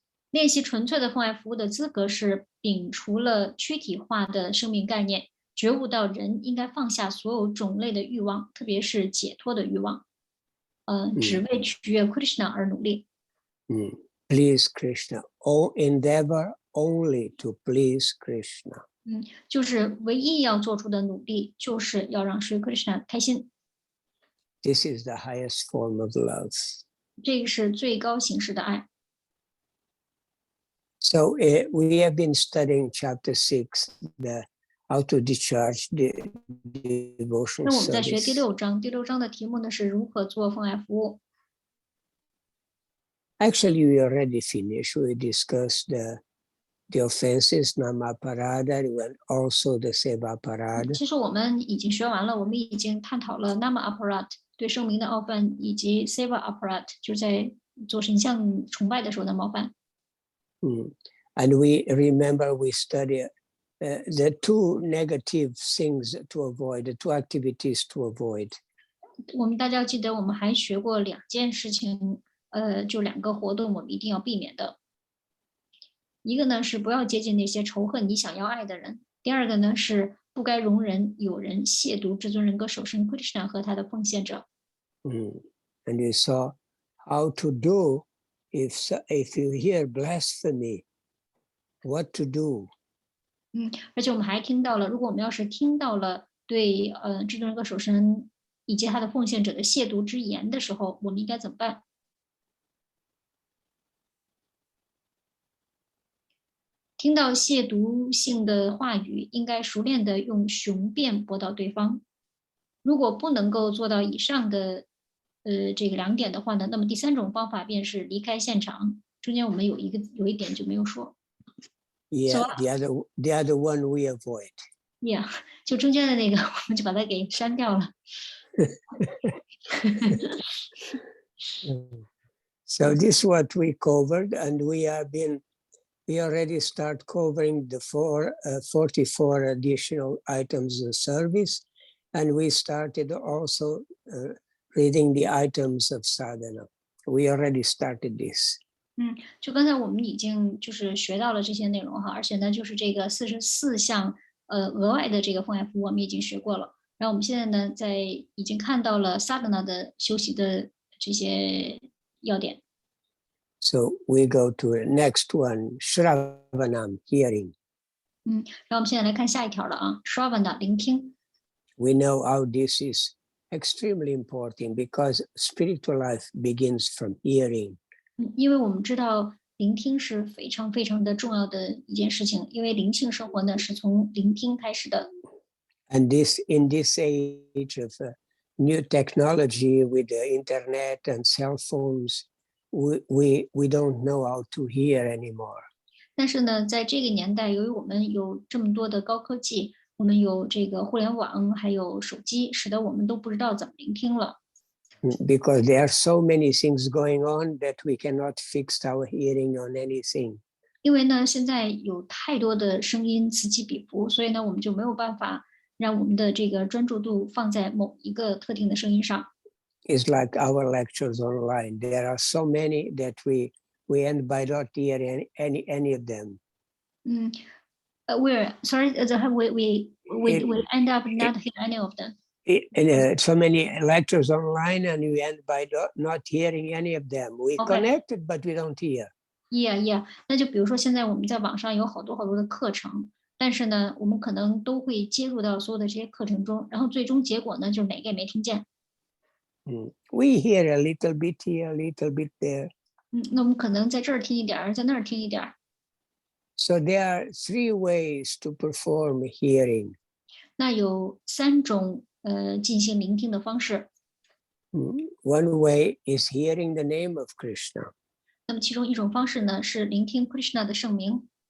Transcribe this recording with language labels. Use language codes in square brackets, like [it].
[zh] 练习纯粹的奉爱服务的资格是摒除了躯体化的生命概念，觉悟到人应该放下所有种类的欲望，特别是解脱的欲望，只为取悦 Krishna 而努力。 [en] Please Krishna. Oh, endeavor only to please Krishna. [zh] 就是唯一要做出的努力，就是要让Sri Krishna 开心。 [en] This is the highest form of love. [zh] 这个是最高形式的爱。 [en] So we have been studying chapter 6, the how to discharge the devotional [zh] 那我们在学第 [en] service. [zh] 6章，第6章的题目呢是如何做奉爱服务。 [en] Actually, we already finished. We discussed the offenses, namaparada, and also the sevaparada. [zh] 其实我们已经学完了，我们已经探讨了 Nama Aparat 对圣名的冒犯，以及 Seva Aparat 就是在做神像崇拜的时候的冒犯。 [en] And we remember we study the two negative things to avoid, the two activities to avoid. [zh] 我们大家要记得，我们还学过2件事情，就2个活动我们一定要避免的。一个呢是不要接近那些仇恨你想要爱的人，第二个呢是不该容忍有人亵渎至尊人格首圣 Krishna 和他的奉献者。 [en] And we saw how to do if you hear blasphemy, what to do. [zh] 而且我们还听到了，如果我们要是听到了对至尊人格首圣以及他的奉献者的亵渎之言的时候，我们应该怎么办？听到亵渎性的话语，应该熟练的用雄辩驳倒对方。如果不能够做到以上的这个2点的话呢，那么第3种方法便是离开现场。中间我们有一点就没有说。 [en] Yeah, the other one we avoid. [zh] Yeah， 就中间的那个我们就把它给删掉了。 [en] So this is what we covered, and we already start covering the 44 additional items of service, and we started also reading the items of sadhana. We already started this. [zh] 就刚才我们已经就是学到了这些内容哈，而且呢，就是这个44项额外的这个奉爱服务我们已经学过了。然后我们现在呢，已经看到了 sadhana 的修习的这些要点。 [en] So we go to the next one, Shravanam, hearing. [zh] 然后我们现在来看下一条了啊 ，Shravana 聆听。 [en] We know how this is extremely important because spiritual life begins from hearing. [zh] 因为我们知道聆听是非常非常的重要的一件事情，因为灵性生活呢是从聆听开始的。 [en] And in this age of new technology with the internet and cell phones, we don't know how to hear anymore. [zh] 但是呢，在这个年代，由于我们有这么多的高科技，我们有这个互联网，还有手机，使得我们都不知道怎么聆听了。 [en] Because there are so many things going on that we cannot fix our hearing on anything. [zh] 因为呢，现在有太多的声音此起彼伏，所以呢，我们就没有办法让我们的这个专注度放在某一个特定的声音上。 [en] It's like our lectures online. There are so many that we end by not hearing any of them. We're sorry, we end up not hearing any of them. So many lectures online, and we end by not hearing any of them. We connected, but we don't hear. [zh] Yeah. 那就比如说，现在我们在网上有好多好多的课程，但是呢，我们可能都会接入到所有的这些课程中，然后最终结果呢，就是哪个也没听见。 [en] We hear a little bit here, a little bit there. [zh] 那我们可能在这儿听一点儿，在那儿听一点儿。 [en] So there are 3 ways to perform hearing. [zh] 那有3种进行聆听的方式。 [en] One way is hearing the name of Krishna. [zh] 那么其中一种方式呢，是聆听 Krishna 的圣名。